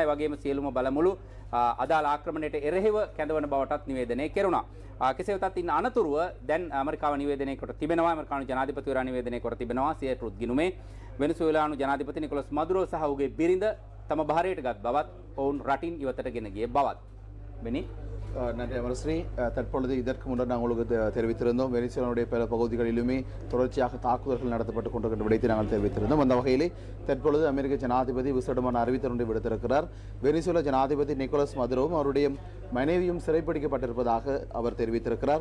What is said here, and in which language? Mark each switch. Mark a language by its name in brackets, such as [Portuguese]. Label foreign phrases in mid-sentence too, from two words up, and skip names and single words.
[Sinhala] ඒ වගේම සියලුම බලමුළු අදාළ ආක්‍රමණයට එරෙහිව කැඳවන බවටත් නිවේදනය කෙරුණා. කෙසේ වෙතත් ඉන්න අනතුරුව දැන් ඇමරිකාව නිවේදනය කොට තිබෙනවා. ඇමරිකානු ජනාධිපතිවරයා නිවේදනය කොට තිබෙනවා සිය ට්‍රුත් ගිණුමේ වෙනසුවේලානු ජනාධිපති නිකොලස් මදුරෝ සහ ඔහුගේ බිරිඳ තම භාරයට ගත් බවත් ඔවුන් රටින් ඉවතට ගෙන ගිය බවත්. වෙනි [Tamil] நன்றி அமரஸ்ரீ. தற்பொழுது இதற்கு முன்னர் நாங்கள் உங்களுக்கு தெரிவித்திருந்தோம் வெனிசுவேலாவுடைய பல பகுதிகளிலுமே தொடர்ச்சியாக தாக்குதல்கள் நடத்தப்பட்டுக் கொண்டிருக்கின்ற விடயத்தை நாங்கள் தெரிவித்திருந்தோம். அந்த வகையிலே தற்பொழுது அமெரிக்க ஜனாதிபதி விசேடமான அறிவித்தொன்றை விடுத்திருக்கிறார். வெனிசுவேலா ஜனாதிபதி நிக்கோலஸ் மதுரோவும் அவருடைய மனைவியும் சிறைப்பிடிக்கப்பட்டிருப்பதாக அவர் தெரிவித்திருக்கிறார்.